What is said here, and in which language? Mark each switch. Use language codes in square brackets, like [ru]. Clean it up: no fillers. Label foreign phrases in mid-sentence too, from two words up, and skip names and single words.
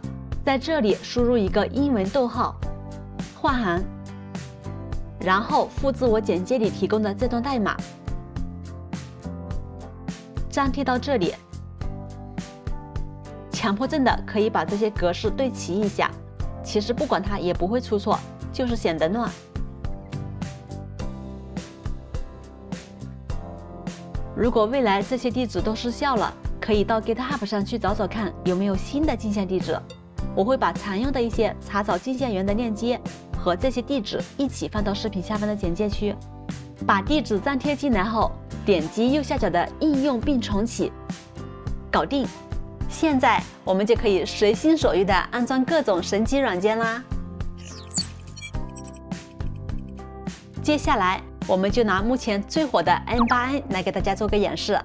[zh] 在這裡輸入一個英文逗號，換行，然後複製我簡介裡提供的這段代碼，粘貼到這裡。強迫症的可以把這些格式對齊一下，其實不管它也不會出錯，就是顯得亂。如果未來這些地址都失效了，可以到 GitHub 上去找找看有沒有新的鏡像地址。我會把常用的一些查找鏡像源的鏈接和這些地址一起放到視頻下方的簡介區。把地址粘貼進來後，點擊右下角的應用並重啟，搞定。現在我們就可以隨心所欲地安裝各種神奇軟件啦。接下來，我們就拿目前最火的 N8N 來給大家做個演示。